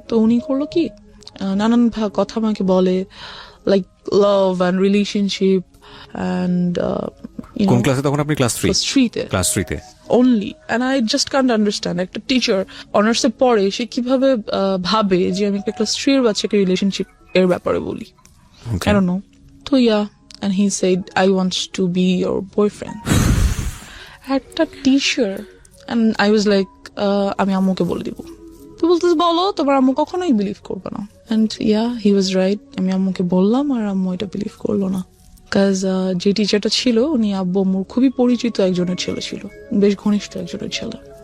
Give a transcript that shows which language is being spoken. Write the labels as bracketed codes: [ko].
[bn] তো উনি করলো কি, নানান কথা আমাকে বলে, like love and relationship and কোন ক্লাসে তখন আপনি? Class 3-তে। Class 3-তে [en] only, and I just can't understand [bn] একটা টিচার অনার্সে পড়ে সে কিভাবে ভাবে যে আমি একটা ক্লাস 3 এর বাচ্চাকে রিলেশনশিপ এর ব্যাপারে বলি। [en] I don't know. তো and he said I want to be your boyfriend. [bn] একটা teacher, [en] and I was like [bn] আমি আম্মুকে বলে দিব। তো বলতেছে বলো, তোমার আম্মু কখনোই বিলিভ করবে না। [en] and he was right, [bn] আমি আম্মুকে বললাম আর আম্মু এটা বিলিভ করলো না। যে টিচারটা ছিল উনি আব্বু আম্মুর খুবই পরিচিত একজনের ছেলে ছিল, বেশ ঘনিষ্ঠ একজনের ছেলে।